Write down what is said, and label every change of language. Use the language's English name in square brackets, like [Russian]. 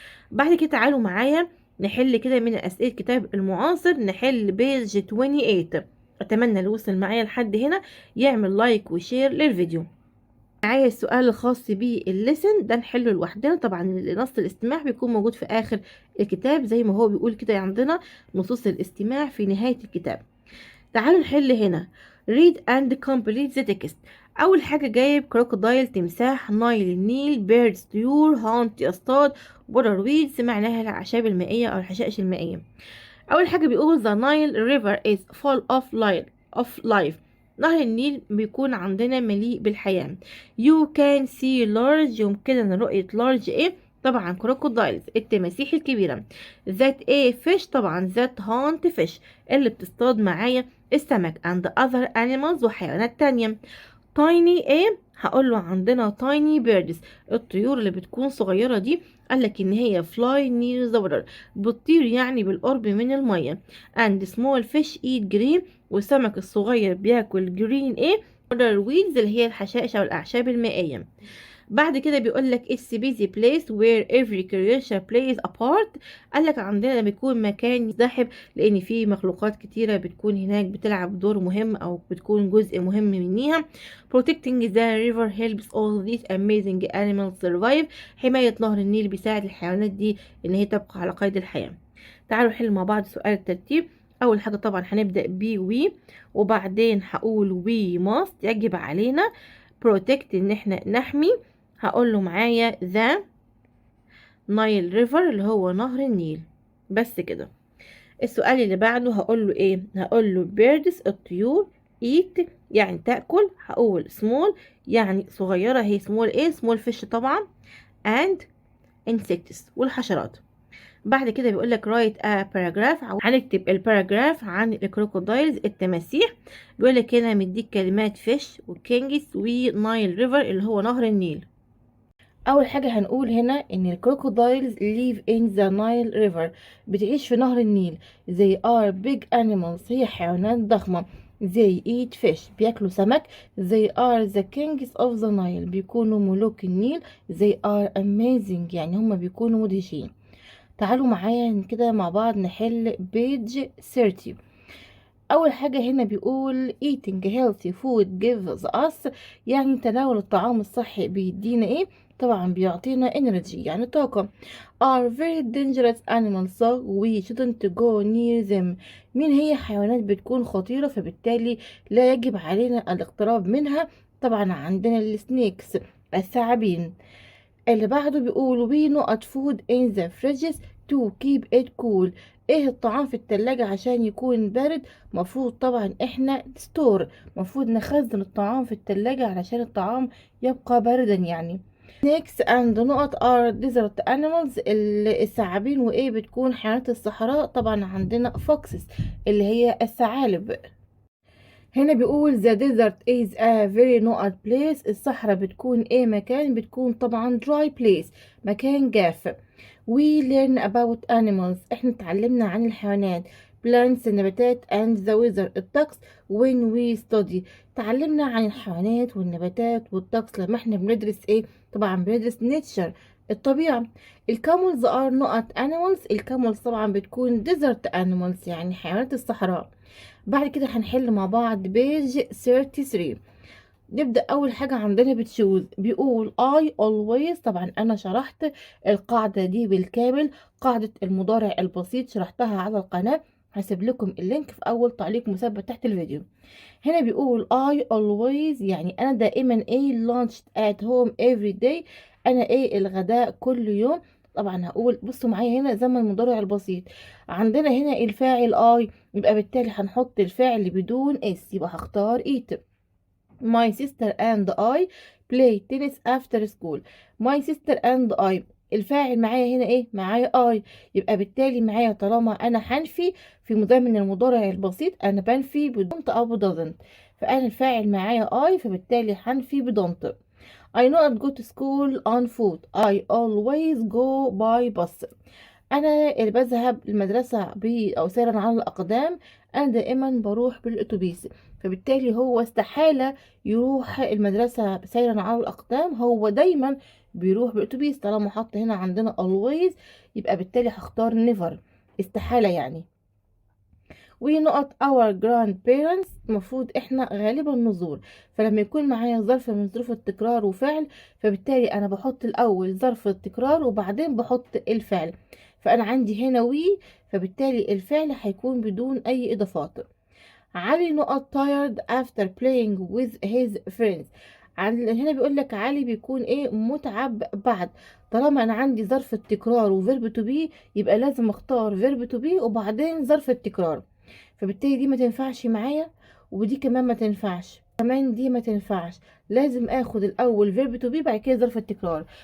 [Arabic] بعد كده تعالوا معايا نحل كده من أسئلة كتاب المعاصر، نحل بيج 28. أتمنى اللي وصل معايا لحد هنا يعمل لايك وشير للفيديو. معايا السؤال الخاص بالليسن ده نحله لوحدنا. طبعا نص الاستماع بيكون موجود في آخر الكتاب زي ما هو بيقول كده، عندنا نصوص الاستماع في نهاية الكتاب. تعالوا نحل هنا [English] read and complete the text. [Arabic] أول حاجة جايب كروكودايل تمساح، نايل النيل، بيردز طيور، هانت يصطاد، بودر ويدز معناها الأعشاب المائية أو الحشائش المائية. أول حاجة بيقول [English] the Nile river is full of life. [Arabic] نهر النيل بيكون عندنا مليء بالحياة. [English] you can see large، [Arabic] يمكننا رؤية large ايه؟ طبعا كروكودايلز التماسيح الكبيرة. [English] that a fish، طبعا that hunt fish [Arabic] اللي بتصطاد معايا السمك [English] and other animals [Arabic] وحيوانات تانية. tiny ايه؟ هقول له عندنا [English] tiny birds [Arabic] الطيور اللي بتكون صغيرة دي، قالك ان هي [English] fly near the water [Arabic] بتطير يعني بالقرب من المية. [English] and small fish eat green [Arabic] والسمك الصغير بياكل green ايه؟ [English] water weeds [Arabic] اللي هي الحشائش او الاعشاب المائية. بعد كده بيقول لك [English] it's busy place where every creature plays a part. [Arabic] قال لك عندنا بيكون مكان مزدحم لان فيه مخلوقات كتيره بتكون هناك بتلعب دور مهم او بتكون جزء مهم منيها. [English] protecting the river helps all these amazing animals survive. [Arabic] حمايه نهر النيل بيساعد الحيوانات دي ان هي تبقى على قيد الحياه. تعالوا نحل مع بعض سؤال الترتيب. اول حاجه طبعا هنبدا ب وي، وبعدين هقول وي must يجب علينا، protect ان احنا نحمي، هقول له معايا ذا نايل ريفر اللي هو نهر النيل. بس كده. السؤال اللي بعده هقول له ايه؟ هقول له بيردز الطيور، ايت يعني تاكل، هقول سمول يعني صغيره، هي سمول ايه؟ سمول فيش طبعا، [English] and insects [Arabic] والحشرات. بعد كده بيقول لك [English] write a paragraph، [Arabic] هنكتب الباراجراف عن الكروكودايلز التماسيح. بيقول لك هنا مديك كلمات فيش وكينجز ونايل ريفر اللي هو نهر النيل. اول حاجه هنقول هنا ان الكروكودايلز [English] live in the Nile River [Arabic] بتعيش في نهر النيل. [English] they are big animals [Arabic] هي حيوانات ضخمه. [English] they eat fish [Arabic] بياكلوا سمك. [English] they are the kings of the Nile [Arabic] بيكونوا ملوك النيل. [English] they are amazing [Arabic] يعني هم بيكونوا مدهشين. تعالوا معايا كده مع بعض نحل [English] page 30. [Arabic] اول حاجه هنا بيقول [English] eating healthy food gives us [Arabic] يعني تناول الطعام الصحي بيدينا ايه؟ طبعا بيعطينا energy يعني طاقه. [English] are very dangerous animals so we shouldn't go near them. [Arabic] مين هي حيوانات بتكون خطيره فبالتالي لا يجب علينا الاقتراب منها؟ طبعا عندنا السنيكس الثعابين. اللي بعده بيقول [English] we not food in the fridges to keep it cool. [Arabic] ايه الطعام في التلاجة عشان يكون بارد؟ مفروض طبعا احنا ستور، مفروض نخزن الطعام في التلاجة علشان الطعام يبقى باردا يعني. [English] snakes and نقط are desert animals [Arabic] الثعابين وايه بتكون حيوانات الصحراء. طبعا عندنا foxes اللي هي الثعالب. هنا بيقول [English] the desert is a very not place [Arabic] الصحراء بتكون ايه مكان؟ بتكون طبعا [English] dry place [Arabic] مكان جاف. [English] we learn about animals [Arabic] احنا اتعلمنا عن الحيوانات. [English] plants [Arabic] النباتات [English] and the weather [Arabic] الطقس [English] when we study. [Arabic] تعلمنا عن الحيوانات والنباتات والطقس لما احنا بندرس ايه؟ طبعا بندرس nature الطبيعة. [English] الكاملز are not animals. [Arabic] الكاملز طبعا بتكون [English] desert animals [Arabic] يعني حيوانات الصحراء. بعد كده هنحل مع بعض بيج 33. نبدأ أول حاجة عندنا بتشوز بيقول I always. طبعا أنا شرحت القاعدة دي بالكامل، قاعدة المضارع البسيط شرحتها على القناة، هسيب لكم اللينك في أول تعليق مثبت تحت الفيديو. [English] هنا بيقول I always [Arabic] يعني أنا دائما [English] lunch at home every day. [Arabic] أنا الغداء كل يوم. طبعا هقول بصوا معايا هنا زمن المضارع البسيط، عندنا هنا الفاعل I، يبقى بالتالي هنحط الفاعل بدون اس، يبقى هختار eat. [English] My sister and I play tennis after school. My sister and I [Arabic] الفاعل معايا هنا معايا I، يبقى بالتالي معايا طالما انا هنفي في مضمن المضارع البسيط انا بنفي بدونت او doesn't، فانا الفاعل معايا I فبالتالي هنفي بدونت. [English] I not go to school on foot. I always go by bus. [Arabic] انا اللي بذهب المدرسة او سيرا على الاقدام، انا دائما بروح بالاتوبيس، فبالتالي هو استحالة يروح المدرسة سيرا على الاقدام، هو دايما بيروح بالاتوبيس. طالما حط هنا عندنا always يبقى بالتالي هختار never، استحالة يعني. ونقط [English] our grandparents [Arabic] المفروض احنا غالبا نزور، فلما يكون معايا ظرف من ظروف التكرار وفعل فبالتالي انا بحط الاول ظرف التكرار وبعدين بحط الفعل، فانا عندي هنا وي، فبالتالي الفعل هيكون بدون اي اضافات. [English] علي نقط tired after playing with his friends. [Arabic] هنا بيقول لك علي بيكون متعب بعد. طالما انا عندي ظرف التكرار وفيرب تو بي يبقى لازم اختار فيرب تو بي وبعدين ظرف التكرار، فبالتالي دي ما تنفعش معايا، ودي كمان ما تنفعش، كمان دي ما تنفعش، لازم اخد الاول فيرب تو بي بعد كده ظرف التكرار.